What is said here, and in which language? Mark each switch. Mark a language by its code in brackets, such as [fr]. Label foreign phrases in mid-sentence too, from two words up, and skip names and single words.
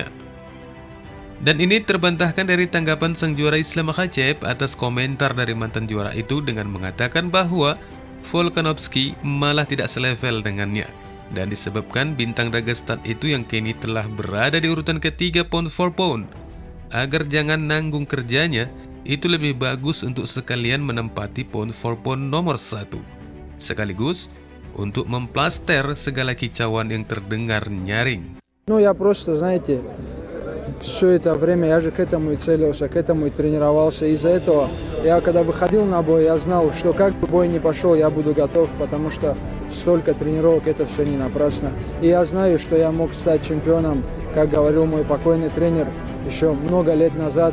[id] Dan ini terbantahkan dari tanggapan sang juara Islam Makhachev atas komentar dari mantan juara itu dengan mengatakan bahwa Volkanovski malah tidak selevel dengannya, dan disebabkan bintang Dagestan itu yang kini telah berada di urutan ketiga [en] pound for pound, [id] agar jangan nanggung kerjanya, itu lebih bagus untuk sekalian menempati [en] pound for pound [id] nomor 1, sekaligus untuk memplaster segala kicauan yang terdengar nyaring. [ru] Я просто, знаете, все это время я же к этому и целился, к этому и тренировался. Из-за этого я, когда выходил на бой, я знал, что как бы бой ни пошел, я буду готов, потому что столько тренировок, это все не напрасно. И я знаю, что я мог стать чемпионом, как говорил мой покойный тренер, еще много лет назад.